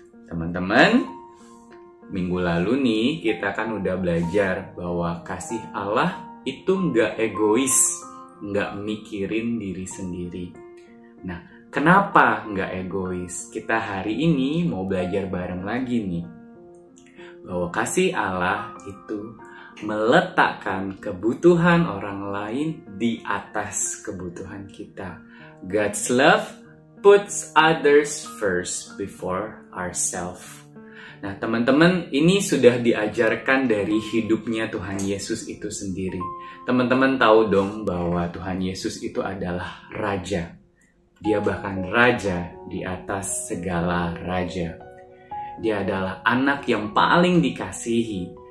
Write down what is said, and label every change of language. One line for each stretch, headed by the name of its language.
Indonesian: Teman-teman, minggu lalu nih kita kan udah belajar bahwa kasih Allah itu nggak egois, nggak mikirin diri sendiri. Nah, kenapa nggak egois? Kita hari ini mau belajar bareng lagi nih, bahwa kasih Allah itu meletakkan kebutuhan orang lain di atas kebutuhan kita.
English: God's love puts others first before ourselves.
Indonesian: Nah teman-teman, ini sudah diajarkan dari hidupnya Tuhan Yesus itu sendiri. Teman-teman tahu dong bahwa Tuhan Yesus itu adalah Raja. Dia bahkan raja di atas segala raja. Dia adalah anak yang paling dikasihi.